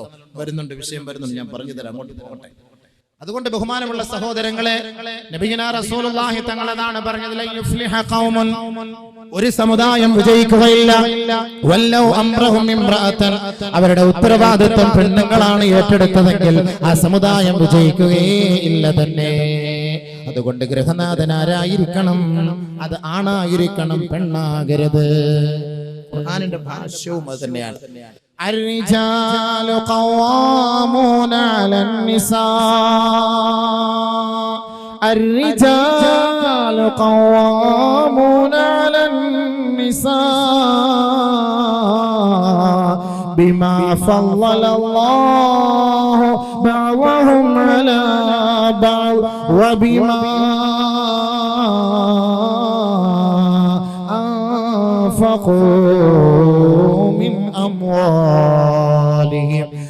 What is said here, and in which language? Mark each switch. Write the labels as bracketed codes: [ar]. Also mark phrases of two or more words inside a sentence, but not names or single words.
[ml] വരുന്നുണ്ട്, വിഷയം വരുന്നുണ്ട്, ഞാൻ പറഞ്ഞു തരാം, അങ്ങോട്ട് പോകട്ടെ. അതുകൊണ്ട് ബഹുമാനമുള്ള സഹോദരങ്ങളെ, [ar] نبينا رسول الله [ml] തങ്ങൾ അതാണ് പറഞ്ഞത്, [ar] لن يفلح قوم, [ml] ഒരു സമുദായം വിജയിക്കുകയില്ല, [ar] ولوا أمرهم امرأة, [ml] അവരുടെ ഉത്തരവാദിത്വം പെണ്ണുങ്ങളാണ് ഏറ്റെടുത്തതെങ്കിൽ ആ സമുദായം വിജയിക്കുകയില്ല തന്നെ. അതുകൊണ്ട് ഗൃഹനാഥൻ ആരായിരിക്കണം? അത് ആണായിരിക്കണം, പെണ്ണാകരുത്. ഖുർആനിന്റെ ഭാഷ്യവും അത് തന്നെയാണ്. [ar] الرجال قوامون على النساء الرجال قوامون على النساء بما فضل الله بعضهم على بعض وبما أنفقوا من أموالهم